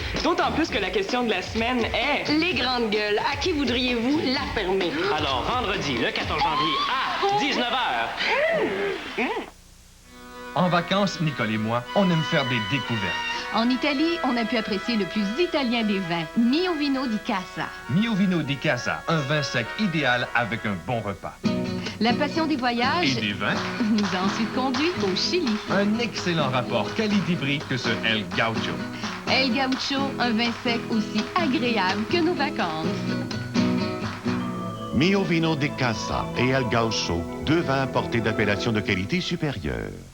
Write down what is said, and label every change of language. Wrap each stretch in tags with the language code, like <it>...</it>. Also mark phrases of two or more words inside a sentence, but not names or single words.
<fr>D'autant plus que la question de la semaine est... Les grandes gueules, à qui voudriez-vous la fermer? Alors, vendredi, le 14 janvier, à 19h. En vacances, Nicole et moi, on aime faire des découvertes. En Italie, on a pu apprécier le plus italien des vins, Mio Vino di Casa. Mio Vino di Casa, un vin sec idéal avec un bon repas. La passion des voyages Et des vins nous a ensuite conduits au Chili. Un excellent rapport qualité-prix que ce El Gaucho. El Gaucho, un vin sec aussi agréable que nos vacances. Mio Vino di Casa et El Gaucho, 2 vins portés d'appellation de qualité supérieure.</fr>